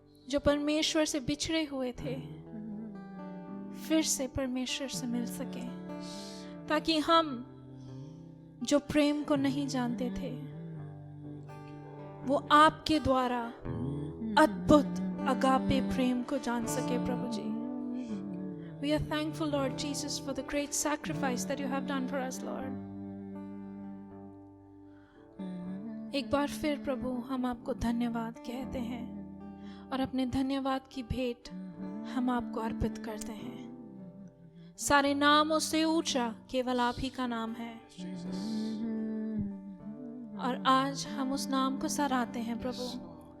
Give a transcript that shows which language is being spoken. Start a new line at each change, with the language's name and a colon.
Hindi: जो परमेश्वर से बिछड़े हुए थे फिर से परमेश्वर से मिल सके, ताकि हम जो प्रेम को नहीं जानते थे वो आपके द्वारा अद्भुत अगापे प्रेम को जान सके।
English: प्रभु जी, we are thankful, Lord Jesus, for the great sacrifice that you have done for us, Lord.
Hindi: एक बार फिर प्रभु हम आपको धन्यवाद कहते हैं और अपने धन्यवाद की भेंट हम आपको अर्पित करते हैं। सारे नामों से ऊंचा केवल आप ही का नाम है, और आज हम उस नाम को सराहते हैं प्रभु।